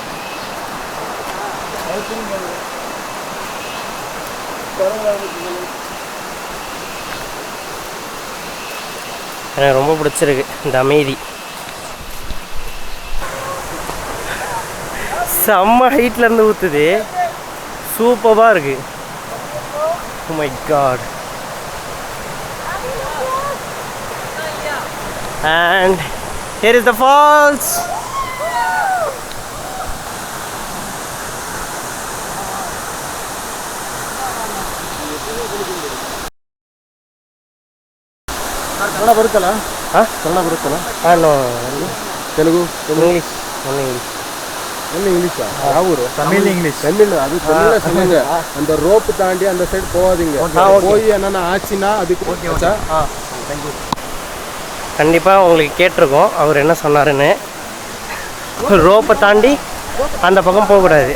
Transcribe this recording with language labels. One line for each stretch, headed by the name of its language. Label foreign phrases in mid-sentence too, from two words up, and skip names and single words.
Tamil: எனக்கு ரொம்ப பிடிச்சிருக்கு இந்த அமைதி. செம்ம ஹைட்லேருந்து ஊற்றுது, சூப்பராக இருக்கு.
English: Oh my God. And here is the falls.
Kannada: ಕನ್ನಡ ಬರುತ್ತಲ್ಲ? ಹಾಂ, ಕನ್ನಡ ಬರುತ್ತಲ್ಲ? ಹಾಂ, ನೋ ತೆಲುಗು, ಇಂಗ್ಲೀಷ್,
English: only English. only English? யாவூர்?
Tamil: தமிழ் இங்கிலீஷ். தமிழ், அது தமிழ்ல சொல்லுங்க. அந்த ரோப் தாண்டி அந்த சைடு போகாதீங்க. போய் என்னன்னா ஆச்சுன்னா அதுக்கு ஓகேச்சா? தேங்க்யூ. கண்டிப்பாக உங்களுக்கு கேட்டிருக்கோம் அவர் என்ன சொன்னாருன்னு. ரோப்பை தாண்டி அந்த பக்கம் போகக்கூடாது.